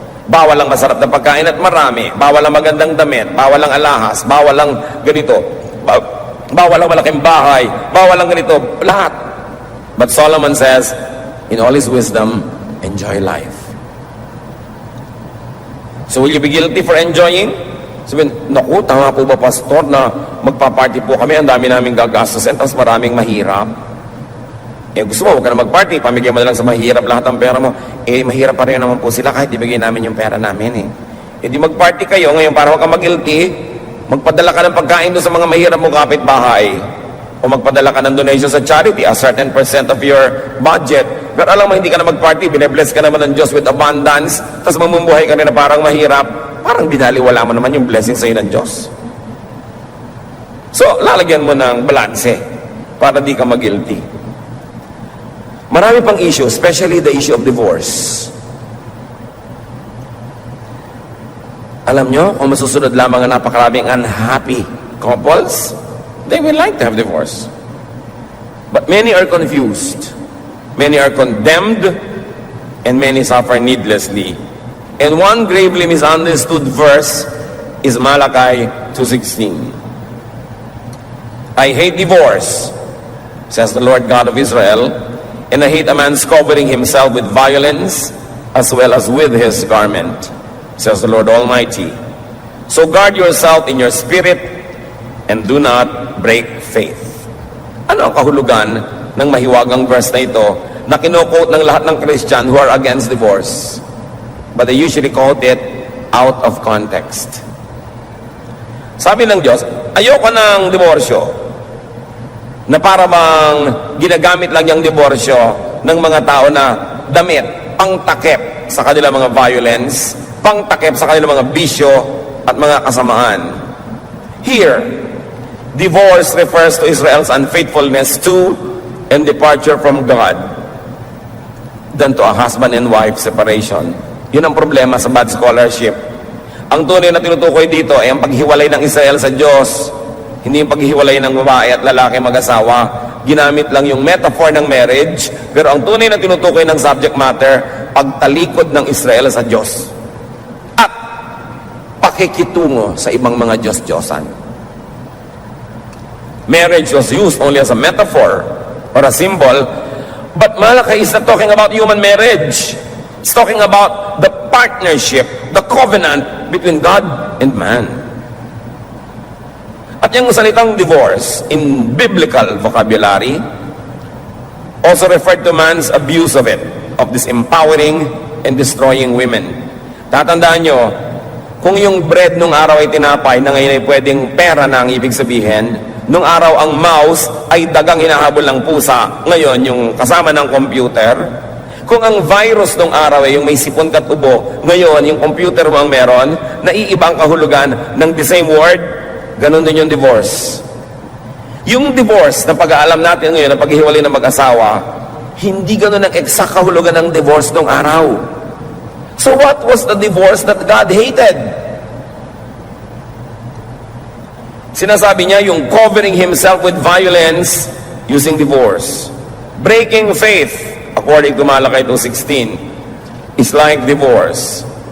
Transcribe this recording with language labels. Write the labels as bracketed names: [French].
[Filipino] Bawal ang masarap na pagkain at marami. Bawal ang magandang damit. Bawal ang alahas. Bawal ang ganito. Bawal ang malaking bahay. Bawal ang ganito. Lahat. [English] But Solomon says, in all his wisdom, enjoy life. So will you be guilty for enjoying? [Filipino] Sabihin, naku, tama po ba, pastor, na magpa-party po kami, ang dami naming gagastusin, tapos maraming mahirap. Eh, gusto mo, huwag ka na mag-party, pamigyan mo na lang sa mahirap lahat ang pera mo. Eh, mahirap pa rin naman po sila kahit ibigay namin yung pera namin eh. Eh, di mag-party kayo, ngayon para huwag ka mag-guilty, magpadala ka ng pagkain doon sa mga mahirap mo kapitbahay. O magpadala ka ng donation sa charity, [English] a certain percent of your budget. [Filipino] Pero alam mo, hindi ka na mag-party, bine-bless ka naman ng Diyos [English] with abundance, [Filipino] tapos mamumuhay ka rin na parang mahirap, parang binaliwala mo naman yung blessing sa'yo ng Diyos. So, lalagyan mo ng balanse para di ka mag-guilty. Marami pang issue, [English] especially the issue of divorce. [Filipino] Alam nyo, kung masusunod lamang ang napakaraming unhappy couples, [English] they will like to have divorce. But many are confused. Many are condemned, and many suffer needlessly. And one gravely misunderstood verse is Malachi 2:16. I hate divorce, says the Lord God of Israel, and I hate a man's covering himself with violence as well as with his garment, says the Lord Almighty. So guard yourself in your spirit and do not break faith. [Filipino] Ano ang kahulugan ng mahiwagang verse na ito na kino-quote ng lahat ng Christian [English] who are against divorce? But they usually quote it out of context. [Filipino] Sabi ng Diyos, ayoko ng diborsyo na para bang ginagamit lang yung diborsyo ng mga tao na damit, pangtakip sa kanilang mga violence, pangtakip sa kanilang mga bisyo at mga kasamaan. [English] Here, divorce refers to Israel's unfaithfulness to and departure from God than to a husband and wife separation. [Filipino] Yun ang problema sa [English] bad scholarship. [Filipino] Ang tunay na tinutukoy dito ay ang paghiwalay ng Israel sa Diyos, hindi yung paghiwalay ng babae at lalaki mag-asawa. Ginamit lang yung metaphor ng marriage, pero ang tunay na tinutukoy ng subject matter, pagtalikod ng Israel sa Diyos at pakikitungo sa ibang mga Diyos-Diyosan. [English] Marriage was used only as a metaphor or a symbol, but Malachi is not talking about human marriage. It's talking about the partnership, the covenant between God and man. [Filipino] At yung salitang [English] divorce in biblical vocabulary also referred to man's abuse of it, of disempowering and destroying women. [Filipino] Tatandaan nyo, kung yung bread nung araw ay tinapay na ngayon ay pwedeng pera na ang ibig sabihin, nung araw ang mouse ay dagang hinahabol ng pusa, ngayon yung kasama ng computer. Kung ang virus nung araw ay yung may sipon at ubo, ngayon yung computer mo ang meron, naiiba ang kahulugan ng [English] the same word. [Filipino] Ganon din yung divorce. Yung divorce na pag-aalam natin ngayon, na paghiwalay ng mag-asawa, hindi ganon ang exact kahulugan ng divorce nung araw. [English] So what was the divorce that God hated? [Filipino] Sinasabi niya yung [English] covering himself with violence using divorce. Breaking faith, according to Malachi 2:16, is like divorce.